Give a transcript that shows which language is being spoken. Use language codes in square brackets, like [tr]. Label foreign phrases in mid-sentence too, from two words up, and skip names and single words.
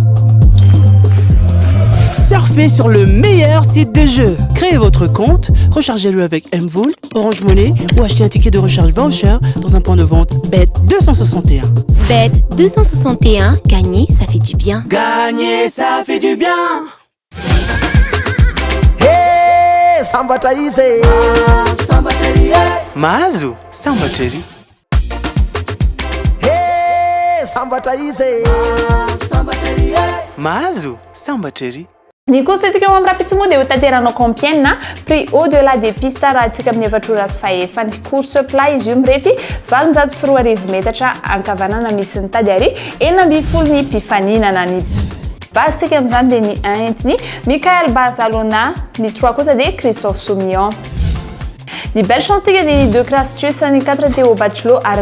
[fr] Surfez sur le meilleur site de jeu. Créez votre compte, rechargez-le avec Mvool, Orange Money ou achetez un ticket de recharge voucher dans un point de vente bête 261. Bête 261, gagner, ça fait du bien. Gagner, ça fait du bien. [mg] Hey, sambatra izy mahazo sambatra ery Hey, sambatra izy mahazo sambatra ery ny kosatsika eo amin'ny rapitsomo dia ho tanteranao Compiègne prix au-delà des pistes raha antsika amin'ny efatrora sy fahefany [fr] course plat [mg] izy io mirefy 404 metatra ankavanana misy ny tady ary 12 ny mpifaninana ny basika amin'izany dia ny 1 entiny Michael Barzalona ny 3 kosa dia Christophe Soumillon ny [fr] belle chance [mg] tika dia ny 2 Crastus ny 4 Théo Bachelot ary